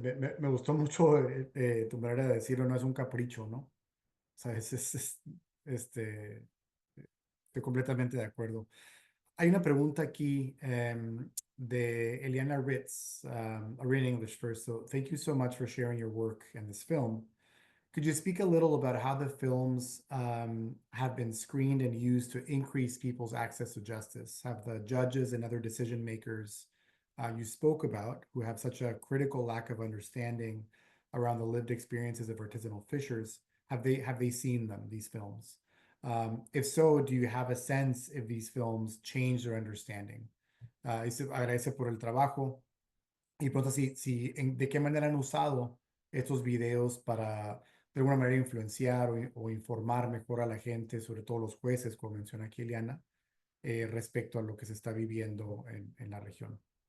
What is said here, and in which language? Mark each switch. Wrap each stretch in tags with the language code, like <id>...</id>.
<es>Me gustó mucho tu manera de decirlo, no es un capricho, ¿no? O sea, estoy completamente de acuerdo. Hay una pregunta aquí de Eliana Ritz.</es> <en>I'll read in English first. So, thank you so much for sharing your work in this film. Could you speak a little about how the films have been screened and used to increase people's access to justice? Have the judges and other decision makers you spoke about, who have such a critical lack of understanding around the lived experiences of artisanal fishers, have they seen them, these films? If so, do you have a sense if these films change their understanding?</en> <es>Agradece por el trabajo y pregunta de qué manera han usado estos videos para de alguna manera influenciar o informar mejor a la gente, sobre todo los jueces, como menciona aquí Eliana, respecto a lo que se está viviendo en la región.</es>